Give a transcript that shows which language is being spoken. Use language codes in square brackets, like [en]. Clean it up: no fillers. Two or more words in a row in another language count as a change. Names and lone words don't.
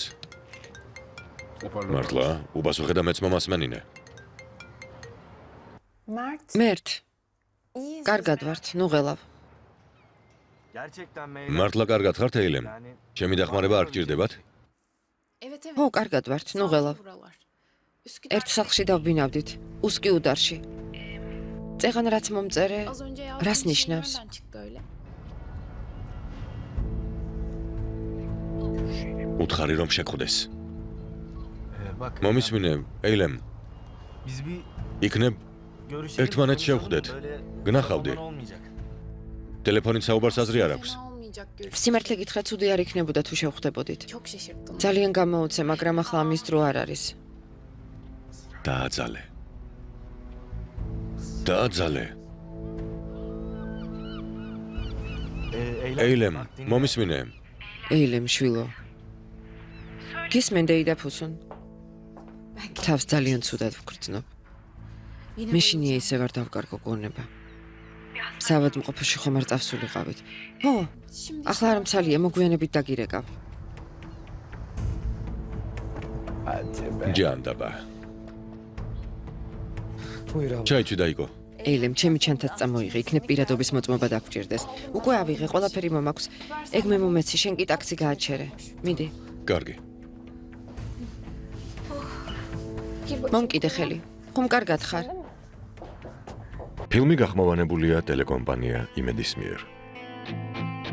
[ka] მართლა, უპასუხე და მეც მომას მენინე. Mert. მერტ, [tr] İyiyiz. [ka] კარგად ვართ, ნუ ღელავ. [tr] Gerçekten mi? [ka] მართლა კარგად ხართ ეილემ? ჩემი დახმარება არ გჭირდებათ? [tr] Evet evet. [ka] ო, კარგად ვართ, ნუ ღელავ. [tr] Buralar. Üsküdar. [ka] ერთ სახლში დავბინავდით, უსკი უდარში. წეღან რაც მომწერე, [tr] Az önce [ka] რას [tr] yazdığın şey [ka] ნიშნავს? [tr] nereden çıktı öyle? [ka] უთხარი რომ შეგხვდეს. [tr] Bak. [ka] მომისმინე, ეილემ, [tr] Biz bir [ka] იქნებ [tr] görüşelim. [ka] ერთმანეთს [tr] konuşalım. [ka] შევხვდეთ. [tr] Böyle [ka] გნახავდი. [tr] roman olmayacak. [ka] ტელეფონით საუბარს აზრი არ აქვს. [tr] Fena olmayacak görüş. [ka] სიმართლე გითხრა, ცუდი არ იქნებოდა თუ შევხვდებოდით. [tr] Çok şaşırttın. [ka] ძალიან გამოუცე, მაგრამ ახლა ამის დრო არ არის. დააძალე. დააძალე. ეილემ, [tr] bak dinle. [ka] მომისმინე, ეილემ შვილო. გისმენ დეიდა ფუსუნ. თავს ძალიან ცუდად ვგრძნობ. [tr] Yine [ka] მე შინია ისე ვარ დავკარგო გონება. საავადმყოფოში ხომ არ წავსულიყავით. ო, [tr] Şimdi [ka] ახლა არ მცალია, მოგვიანებით დაგირეკავ. ჯანდაბა. [tr] Buyur abla. [ka] ჩაიჭი დაიგო. ეილემ, ჩემი ჩანთაც წამოიღე, იქნებ პირადობის მოწმობა დაგჭირდეს. უკვე ავიღე, ყველაფერი მომაქვს. ეგ მე მომეცი, შენ კი ტაქსი გააჩერე. მიდი, კარგი. [tr] gir bak. [ka] მომკიდე ხელი. ხომ კარგად ხარ? ფილმი გახმოვანებულია ტელეკომპანია იმედის მიერ.